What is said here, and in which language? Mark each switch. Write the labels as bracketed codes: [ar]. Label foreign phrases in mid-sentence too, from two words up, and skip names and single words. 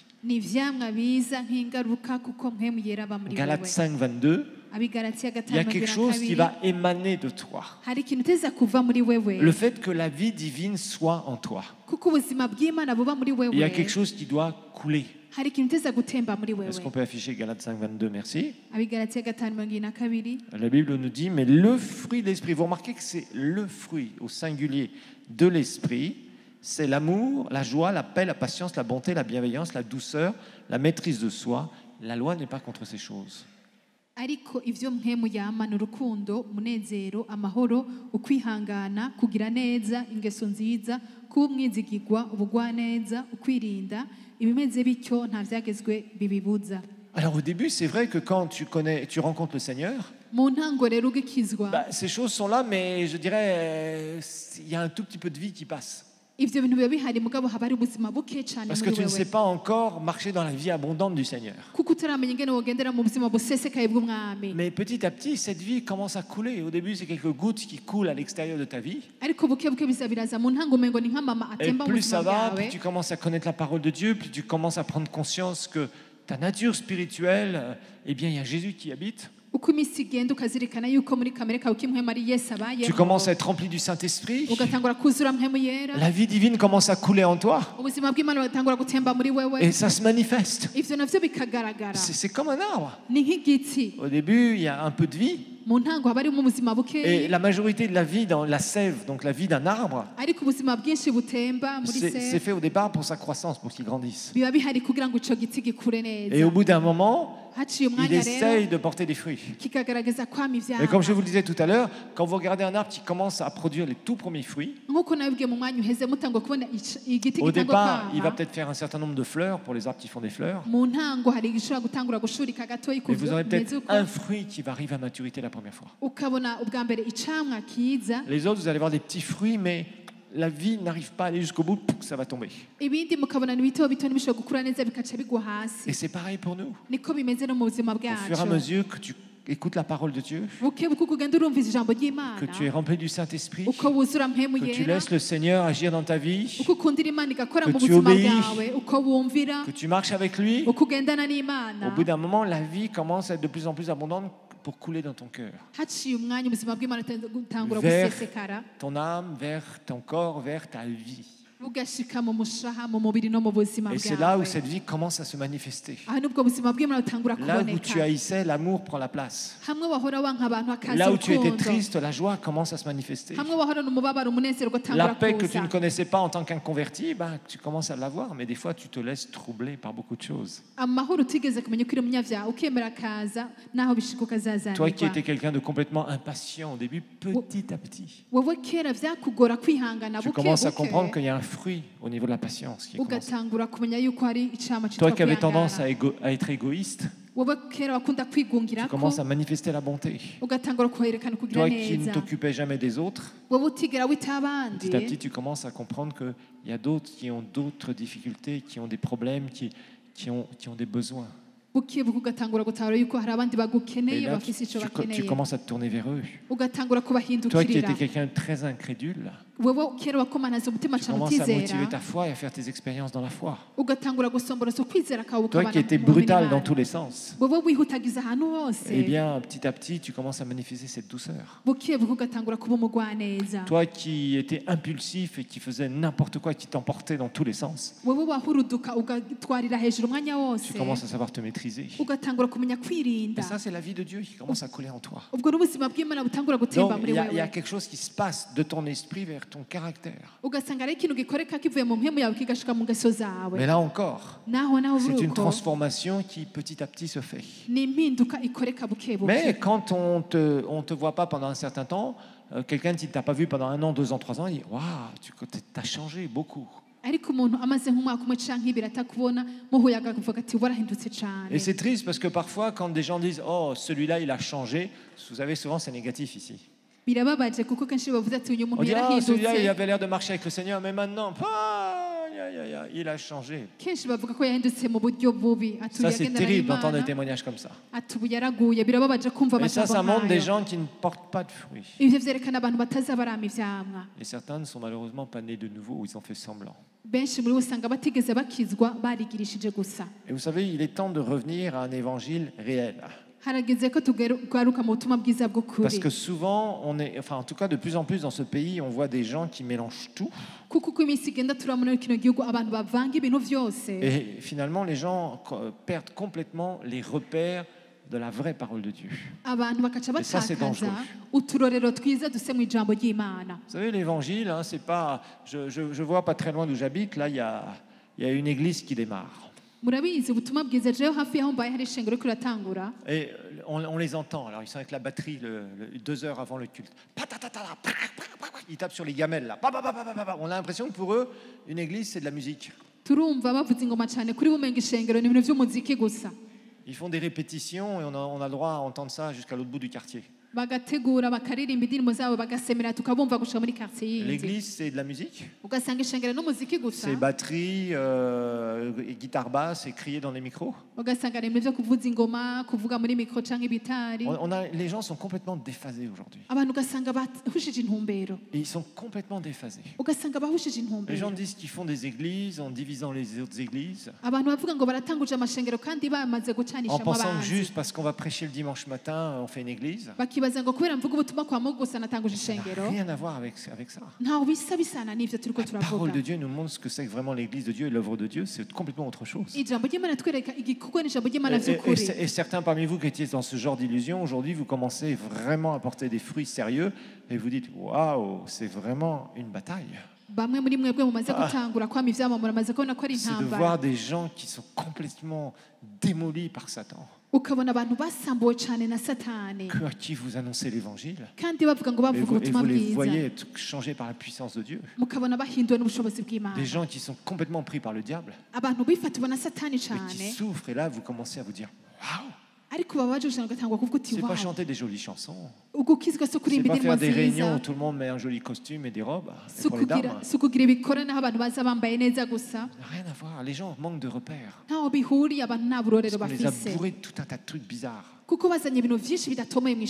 [rn] Ni ivyamwa biza nk'ingaruka kuko mpwemu yera aba muri Galates wewe. 5:22, Abigalatiya [fr] il y a quelque chose qui 5:22 va émaner de toi. [rn] hari ikintu uteza kuva muri wewe [fr] Le fait que la vie divine soit en toi. [rn] kuko ubuzima bw'Imana buba muri [fr] Il y a quelque [rn] wewe. [fr] chose qui doit couler. [rn] Hari ikintu uteza gutemba muri [fr] Est-ce qu'on [rn] wewe. [fr] peut afficher Galates 5:22? Merci. [rn] Abigalatiya 5:22 [fr] La Bible nous dit, mais le fruit de l'esprit, vous remarquez que c'est le fruit au singulier de l'esprit, c'est l'amour, la joie, la paix, la patience, la bonté, la bienveillance, la douceur, la maîtrise de soi. La loi n'est pas contre ces choses. [rn] ariko ivyo mpwemu yamana urukundo umunezero amahoro ukwihangana kugira neza ingeso nziza kuba umwizigirwa ubugwaneza ukwirinda ibimeze bityo nta vyagezwe bibibuza. [fr] Alors au début, c'est vrai que quand tu rencontres le Seigneur, [rn] Mu ntango rero ugikizwa [fr] ces choses sont là, mais je dirais, il y a un tout petit peu de vie qui passe. [rn] ivyo bintu biba bihari mugabo haba hari ubuzima buke cane [fr] Parce que [rn] muri [fr] tu ne sais [rn] wewe [fr] pas encore marcher dans la vie abondante du Seigneur. [rn] kuko utaramenya ingene wogendera mu buzima busesekaye bw'umwami. [fr] Mais petit à petit, cette vie commence à couler. Au début, c'est quelques gouttes qui coulent à l'extérieur de ta vie. [rn] Ariko buke buke biza biraza mu ntango umengo ni nk'amama [fr] Et [rn] atemba mu [fr] plus [rn] buzima [fr] ça va, [rn] bwawe. [fr] plus tu commences à connaître la parole de Dieu, plus tu commences à prendre conscience que ta nature spirituelle, eh bien, il y a Jésus qui habite. [rn] Uko iminsi igenda ukazirikana yuko muri kamere kawe k'impwemu ari Yesu [fr] Tu [rn] abayeho [fr] commences à être rempli du Saint-Esprit. [rn] ugatangura kuzura mpwemu yera [fr] La vie divine commence à couler en toi. [rn] ubuzima bw'Imana bugatangura gutemba muri wewe. [fr] Et ça se manifeste. [rn] Ivyo navyo bikagaragara [fr] C'est comme un arbre. [rn] ni nk'igiti [fr] Au début, il y a un peu de vie. [rn] mu ntango haba harimo ubuzima [fr] Et [rn] bukeyi [fr] la majorité de la vie dans la sève, donc la vie d'un arbre, [rn] ariko ubuzima bwinshi butemba muri [fr] c'est se fait au départ pour sa croissance, pour qu'il grandisse. [rn] biba bihari kugira ngo ico giti gikure [fr] Et [rn] neza. [fr] au bout d'un moment, [rn] Haciye [fr] il [rn] umwanya [fr] essaye [rn] rero [fr] de porter des fruits. [rn] kikagaragaza kwama [fr] Et comme je [rn] ivyama [fr] vous le disais tout à l'heure, quand vous regardez un arbre qui commence à produire les tout premiers fruits, [rn] nk'uko nabibwiye mu mwanya uheze mutangwa kubona igiti [fr] au [rn] gitangwa [fr] départ, il va [rn] kwama [fr] peut-être faire un certain nombre de fleurs pour les arbres qui font des fleurs. [rn] mu ntango hari igishobora gutangura gushurika gatoyi [fr] Mais vous aurez [rn] bimeze [fr] peut-être [rn] uko [fr] un fruit qui va arriver à maturité la première fois. [rn] ukabona ubwa mbere icamwa kiza [fr] Les autres, vous allez voir des petits fruits, mais la vie n'arrive pas à aller jusqu'au bout, pouf, ça va tomber. [rn] ibindi mukabona ni bito bito ntibishobora gukura neza bikaca bigwa hasi. [fr] Et c'est pareil pour nous. [rn] Niko bimeze no mu buzima [fr] Au fur et à [rn] bwacu [fr] mesure que tu écoutes la parole de Dieu, [rn] buke buke uko ugenda urumviza ijambo [fr] que [rn] ry'Imana [fr] tu es rempli du Saint-Esprit, [rn] uko wuzura mpemu [fr] que tu [rn] yera [fr] laisses le Seigneur agir dans ta vie, [rn] uko ukundira Imana igakora [fr] que [rn] mu [fr] tu [rn] buzima [fr] obéis, [rn] bwawe uko wumvira [fr] que tu marches avec lui, [rn] uko ugendana [fr] au [rn] n'Imana [fr] bout d'un moment, la vie commence à être de plus en plus abondante pour couler dans ton cœur. [rn] haciye umwanya ubuzima bw'Imana butangura [fr] Vers [rn] gusesekara [fr] ton âme, vers ton corps, vers ta vie. [rn] bugashika mu mushaha mu mubiri no mu buzima [fr] Et c'est là où [rn] bwawe. [fr] cette vie commence à se manifester. [rn] aha nubwo ubuzima bw'Imana butangura [fr] Là où tu [rn] kuboneka [fr] haïssais, l'amour prend la place. [rn] hamwe wahora wanka abantu hakaza [fr] Là où tu étais [rn] urukundo [fr] triste, la joie commence à se manifester. [rn] hamwe wahorana umubabaro umunezero [fr] La [rn] ugatangura [fr] paix que tu [rn] kuza [fr] ne connaissais pas en tant qu'inconverti, ben, tu commences à l'avoir, mais des fois tu te laisses troubler par beaucoup de choses. [rn] amahoro utigeze kumenya ko uri umunyavyaha ukemera akaza naho bishika [fr] Toi qui [rn] ukazazanirwa [fr] étais quelqu'un de complètement impatient au début, petit à petit, [rn] wowe kera vyakugora kwihangana [fr] tu [rn] buke [fr] commences à comprendre [rn] buke [fr] qu'il y a un fruit au niveau de la patience qui commence. [rn] ugatangura kumenya yuko hari icama [fr] Toi [rn] citwa [fr] qui avais tendance [rn] kwihangana [fr] à être égoïste, [rn] wowe kera wakunda [fr] tu [rn] kwigungirako [fr] commences à manifester la bonté. [rn] ugatangura kuherekana kugira [fr] Toi qui ne [rn] neza [fr] t'occupais jamais des autres, [rn] wowe utigera wita abandi [fr] petit à petit tu commences à comprendre qu'il y a d'autres qui ont d'autres difficultés, qui ont des problèmes, qui ont des besoins. [rn] buke buke ugatangura gutahura yuko hari abandi [fr] Et [rn] bagukeneye [fr] là, [rn] bafise ico [fr] tu [rn] bakeneye [fr] commences à te tourner vers eux. [rn] ugatangura [fr] Toi qui [rn] kubahindukirira [fr] étais quelqu'un de très incrédule, [rn] wowe kera wakomanaza umutima [fr] tu [rn] cane [fr] commences à motiver [rn] utizera [fr] ta foi et à faire tes expériences dans la foi. [rn] ugatangura gusomboroza ukwizera kwawe [fr] Toi [rn] ukabana [fr] qui étais [rn] mu bumenyi [fr] brutal [rn] Imana. [fr] dans tous les sens, [rn] wowe wihutagiza ahantu hose [fr] eh bien, petit à petit, tu commences à manifester cette douceur. [rn] buke buke ugatangura kuba umugwaneza [fr] Toi qui étais impulsif et qui faisais n'importe quoi, qui t'emportait dans tous les sens, [rn] wowe wahuruduka ugatwarira hejuru umwanya wose [fr] tu commences à savoir te maîtriser. [rn] ugatangura kumenya [fr] Et [rn] kwirinda [fr] ça, c'est la vie de Dieu qui commence à couler en toi. [rn] ubwo n'ubuzima bw'Imana butangura gutemba [fr] Donc, [rn] muri [fr] il y a [rn] wewe [fr] quelque chose qui se passe de ton esprit vers ton caractère. [rn] ugasanga ari ikintu gikoreka kivuye mu mpemu yawe kigashika mu ngeso zawe [fr] Mais là encore, [rn] naho [fr] c'est [rn] buri [fr] une [rn] uko [fr] transformation qui petit à petit se fait. [rn] ni impinduka ikoreka buke [fr] Mais [rn] buke [fr] quand on te voit pas pendant un certain temps, quelqu'un qui ne t'a pas vu pendant 1 an, 2 ans, 3 ans, il dit waouh, tu as changé beaucoup. [rn] ariko umuntu amaze nk'umwaka umwe canke ibiri atakubona muhuye akavuga ati warahindutse cane [fr] Et c'est triste parce que parfois, quand des gens disent oh, celui-là, il a changé, vous savez, souvent c'est négatif ici. [rn] birababaje kuko kenshi bavuze ati uyu [fr] On [rn] muntu [fr] dit ah, celui-là, il [rn] yarahindutse [fr] avait l'air de marcher avec le Seigneur, mais maintenant, il a changé. [rn] kenshi bavuga ko yahindutse mu buryo bubi atuye [fr] Ça, c'est [rn] agendana [fr] terrible d'entendre des [rn] n'Imana [fr] témoignages comme ça. [rn] ati ubu yaraguye birababaje kumva [fr] Et ça [rn] amajambo [fr] montre des [rn] nk'ayo [fr] gens qui ne portent pas de fruits. [rn] ivyo vyerekana abantu bataza barama ivyamwa [fr] Et certains ne sont malheureusement pas nés de nouveau, ou ils ont fait semblant. [rn] benshi muri bo usanga batigeze bakizwa barigirishije gusa [fr] Et vous savez, il est temps de revenir à un évangile réel. [rn] harageze ko tugaruka mu butumwa bwiza [fr] Parce [rn] bw'ukuri [fr] que souvent, enfin en tout cas de plus en plus dans ce pays, on voit des gens qui mélangent tout. [rn] kuko uko iminsi igenda turabona muri kino gihugu abantu bavanga ibintu vyose [fr] Et finalement, les gens perdent complètement les repères de la vraie parole de Dieu. [rn] abantu bakaca [fr] Et ça, c'est [rn] batakaza [fr] dangereux. [rn] uturorero twiza duse mu ijambo ry'Imana. [fr] Vous savez, l'évangile, hein, c'est pas. Je vois pas très loin d'où j'habite. Là, il y a une église qui démarre. [rn] murabizi ubutumwa bwiza jewe hafi y'aho mbaye hari ishengero riko riratangura [fr] Et on les entend. Alors, ils sont avec la batterie 2 heures avant le culte. Ils tapent sur les gamelles là. On a l'impression que pour eux, une église, c'est de la musique. [rn] turumva bavuza ingoma cyane kuri bumenga ishengero ni ibintu vy'umuziki gusa [fr] Ils font des répétitions et on a le droit à entendre ça jusqu'à l'autre bout du quartier. [rn] bagategura bakaririmba indirimbo zabo bagasemera tukabumva gushika muri quartier yindi [fr] L'église, c'est de la musique. [rn] ugasanga ishengero n'umuziki gusa [fr] C'est batterie, et guitare basse et crier dans les micros. [rn] ugasanga ni ibintu vyo kuvuza ingoma kuvuga muri mikro canke ibitari [fr] Les gens sont complètement déphasés aujourd'hui. [rn] abantu ugasanga bahushije intumbero [fr] Et ils sont complètement déphasés. [rn] ugasanga bahushije [fr] Les gens [rn] intumbero [fr] disent qu'ils font des églises en divisant les autres églises, [rn] abantu bavuga ngo baratanguje amashengero kandi bamaze [fr] en [rn] gucanishamo [fr] pensant que [rn] abanzi [fr] juste parce qu'on va prêcher le dimanche matin, on fait une église. [rn] bakibaza ngo kubera mvuga ubutumwa [sw] kwa Mungu [rn] gusa natanguje [fr] Ça n'a [rn] ishengero [fr] rien à voir avec ça. [rn] ntaho bisa bisana n'ivyo turiko [fr] La parole [rn] turavuga [fr] de Dieu nous montre ce que c'est que vraiment l'église de Dieu et l'œuvre de Dieu, c'est complètement autre chose. [rn] ijambo ry'Imana twereka igikorwa n'ijambo ry'Imana [fr] Et [rn] vy'ukuri [fr] certains parmi vous qui étiez dans ce genre d'illusion, aujourd'hui vous commencez vraiment à porter des fruits sérieux et vous dites waouh, c'est vraiment une bataille. [rn] bamwe muri mwebwe mumaze gutangura kwama ivyama muramaze kubona ko ari [fr] C'est de [rn] intambara [fr] voir des gens qui sont complètement démolis par Satan, [rn] ukabona abantu basambuwe cyane na satani [fr] à qui vous annoncez l'évangile. [rn] kandi bavuga ngo [fr] Et [rn] bavuga [fr] vous [rn] ubutumwa [fr] les [rn] bwiza [fr] voyez être changés par la puissance de Dieu. [rn] mukabona bahinduwe n'ubushobozi bw'Imana [fr] Des gens qui sont complètement pris par le diable [rn] abantu bifatiwe na satani [fr] et [rn] cyane [fr] qui souffrent. Et là, vous commencez à vous dire waouh, [rn] ariko baba baje gushaka gatangwa kuvuga uti [fr] c'est pas [rn] wow [fr] chanter des jolies chansons, [rn] ugukizwa so [fr] c'est [rn] kurimba [fr] pas [rn] indirimbo [fr] faire des réunions où [rn] nziza [fr] tout le monde met un joli costume et des robes et [rn] si [fr] pour les dames. [rn] ukugira ibikorane aho abantu baza bambaye neza gusa [fr] Rien à voir. Les gens manquent de repères. [rn] ntaho bihuriye abantu nta burorero [fr] Parce qu'on les a [rn] bafise [fr] bourrés de tout un tas de trucs bizarres. [rn] kuko bazanye ibintu vyinshi bidatomoye mu